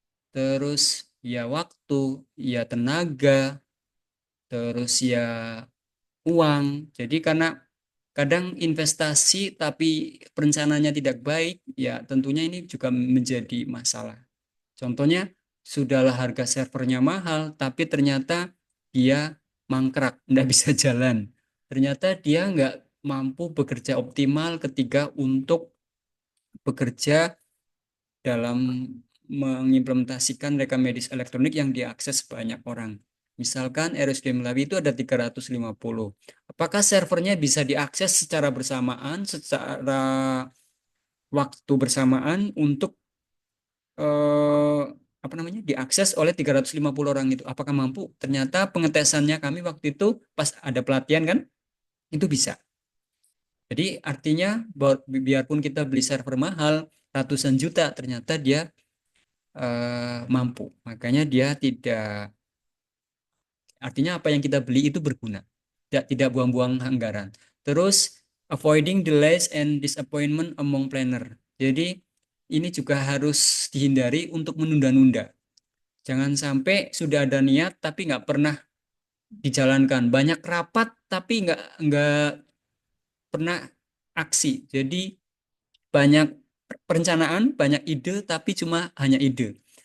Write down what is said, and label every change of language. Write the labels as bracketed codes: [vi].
[id] Terus ya waktu, ya tenaga, terus ya uang. Jadi karena kadang investasi tapi perencanaannya tidak baik, ya tentunya ini juga menjadi masalah. Contohnya, sudahlah harga servernya mahal, tapi ternyata dia mangkrak, tidak bisa jalan. Ternyata dia nggak mampu bekerja optimal ketika untuk bekerja dalam mengimplementasikan rekam medis elektronik yang diakses banyak orang. Misalkan RSUD Melawi itu ada 350. Apakah servernya bisa diakses secara bersamaan, secara waktu bersamaan untuk apa namanya diakses oleh 350 orang itu? Apakah mampu? Ternyata pengetesannya kami waktu itu pas ada pelatihan kan, itu bisa. Jadi artinya biarpun kita beli server mahal ratusan juta, ternyata dia mampu. Makanya dia tidak, artinya apa yang kita beli itu berguna. Tidak buang-buang anggaran. Terus [en] avoiding delays and disappointment among planner. [id] Jadi ini juga harus dihindari untuk menunda-nunda. Jangan sampai sudah ada niat tapi nggak pernah dijalankan. Banyak rapat tapi nggak pernah aksi. Jadi banyak perencanaan, banyak ide tapi cuma hanya ide.